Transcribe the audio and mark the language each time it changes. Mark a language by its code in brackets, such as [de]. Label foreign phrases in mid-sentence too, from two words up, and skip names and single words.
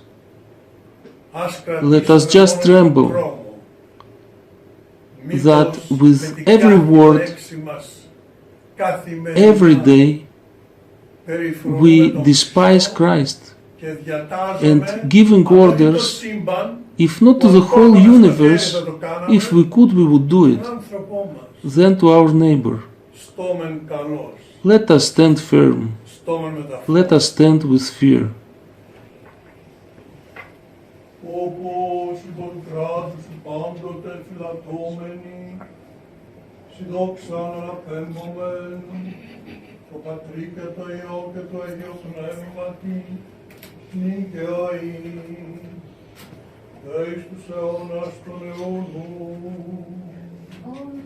[en] Let us just tremble that with every word, every day, we despise Christ and giving orders, if not to the whole universe, if we could, we would do it, then to our neighbor. Let us stand firm. Let us stand with fear. [el] Το Πατρί και το Υιό και το Αγίο Πνεύματι, νυν και αεί, και εις τους αιώνας των αιώνων.